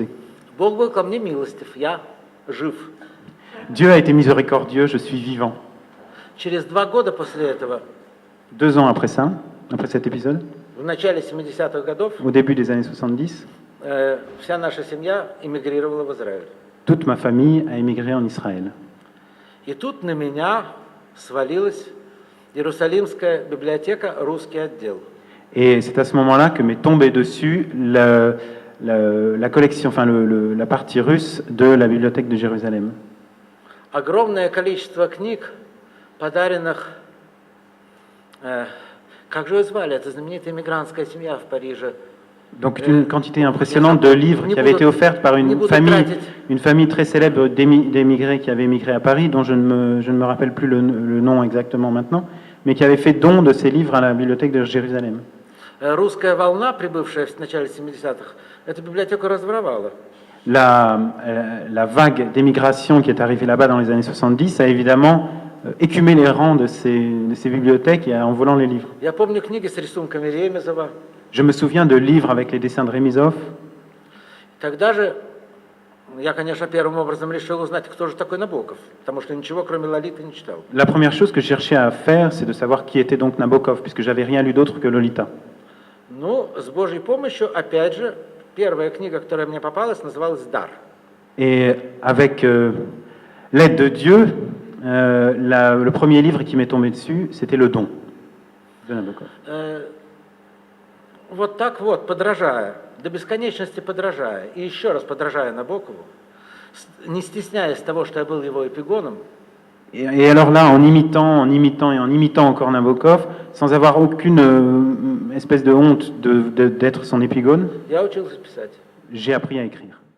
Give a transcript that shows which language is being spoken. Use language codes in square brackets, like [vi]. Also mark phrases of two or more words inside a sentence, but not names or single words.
[ru] Бог был ко мне милостив. Я жив. [fr] Dieu a été miséricordieux, je suis vivant. [ru] Через 2 года после этого, [fr] 2 ans après ça, après cet épisode, [ru] в начале 70-х годов, [fr] au début des années 70, [ru] вся наша семья эмигрировала в Израиль. [fr] toute ma famille a émigré en Israël. [ru] И тут на меня свалилась Иерусалимская библиотека, русский отдел. [fr] Et c'est à ce moment-là que m'est tombé dessus la collection, enfin la partie russe de la bibliothèque de Jérusalem. [ru] Огромное количество книг, подаренных, как же ее звали, это знаменитая иммигрантская семья в Париже. [fr] Donc une quantité impressionnante de livres qui avaient été offerts par une famille très célèbre d'émigrés qui avait émigré à Paris, dont je ne me rappelle plus le nom exactement maintenant, mais qui avait fait don de ces livres à la bibliothèque de Jérusalem. [ru] Русская волна, прибывшая в начале 70-х, эту библиотеку разворовала. [fr] La vague d'émigration qui est arrivée là-bas dans les années 70 a évidemment écumé les rangs de ces bibliothèques en volant les livres. [ru] Я помню книги с рисунками Ремезова. [fr] Je me souviens de livres avec les dessins de Remizov. [ru] Тогда же я, конечно, первым образом решил узнать, кто же такой Набоков, потому что ничего, кроме Лолиты, не читал. [fr] La première chose que je cherchais à faire, c'est de savoir qui était donc Nabokov, puisque j'avais rien lu d'autre que Lolita. [ru] Ну, с Божьей помощью, опять же, первая книга, которая мне попалась, называлась «Дар». [fr] Et avec l'aide de Dieu, le premier livre qui m'est tombé dessus, c'était Le Don de Nabokov. [ru] Вот так вот, подражая, до бесконечности подражая, и еще раз подражая Набокову, не стесняясь того, что я был его эпигоном. [fr] Et alors là, en imitant encore Nabokov, sans avoir aucune espèce de honte d'être son épigone, [ru] Я учился писать. [fr] j'ai appris à écrire.